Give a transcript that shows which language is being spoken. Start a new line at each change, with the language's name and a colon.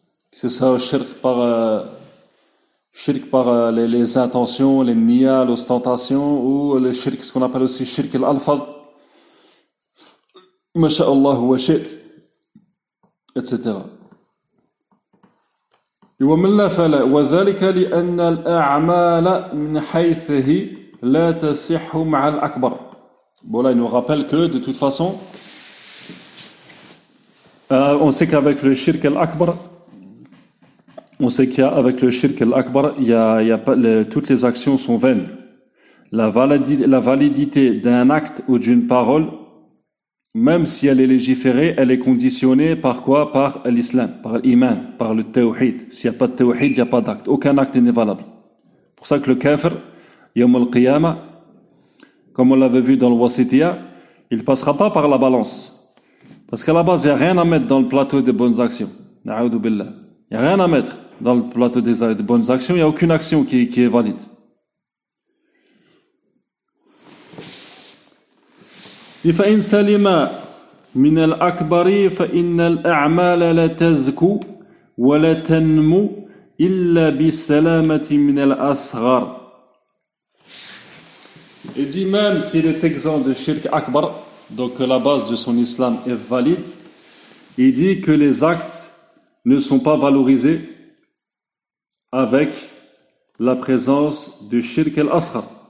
French: C'est ça, shirk par les intentions, les niya, l'ostentation, ou le shirk, ce qu'on appelle aussi shirk al-alfad. Masha'Allah wa shirk. etc.
Arabic: ومن لا فلا وذلك لأن الأعمال من حيثه لا تصح مع الأكبر.
French: Voilà, il nous rappelle que de toute façon, on sait qu'avec le shirk al-akbar, on sait qu'avec le shirk al-akbar, toutes les actions sont vaines. La validité d'un acte ou d'une parole, même si elle est légiférée, elle est conditionnée par quoi ? Par l'islam, par l'iman, par le tawhid. S'il n'y a pas de tawhid, il n'y a pas d'acte. Aucun acte n'est valable. Pour ça que le kafir, yawm al-qiyama, comme on l'avait vu dans le wasitiya, il ne passera pas par la balance. Parce qu'à la base, il n'y a rien à mettre dans le plateau des bonnes actions. Na'audu billah. Il n'y a rien à mettre dans le plateau des bonnes actions. Il n'y a aucune action qui est valide.
Arabic: فإن سلم من الأكبر فإن الأعمال لا تزكو ولا تنمو إلا بالسلامة من الأصغر.
French: Il dit même s'il est exempt de shirk akbar, donc la base de son islam est valide, il dit que les actes ne sont pas valorisés avec la présence de shirk al-asghar.